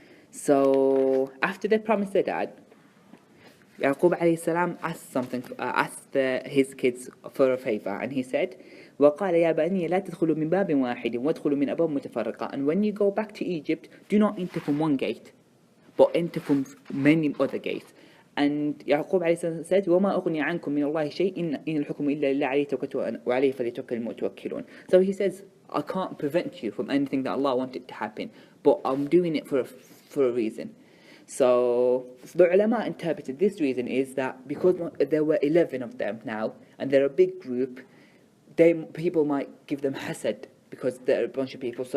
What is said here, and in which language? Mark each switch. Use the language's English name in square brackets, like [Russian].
[English] So after they promised their dad, Yaqub alayhi salam asked his kids for a favor, and he said, [Arabic] وقال يا بني لا تدخلوا من باب واحد وادخلوا من أبواب متفرقة. [English] And when you go back to Egypt, do not enter from one gate, but enter from many other gates. And Yaqub alayhi salam said, [Arabic] وما أغني عنكم من الله شيء إن الحكم إلا لله عليه توكلت وعليه فليتوكل المتوكلون. [English] So he says, I can't prevent you from anything that Allah wanted to happen, but I'm doing it for a reason. So the ulama interpreted this reason is that because there were 11 of them now, and they're a big group, people might give them hasad because they're a bunch of people.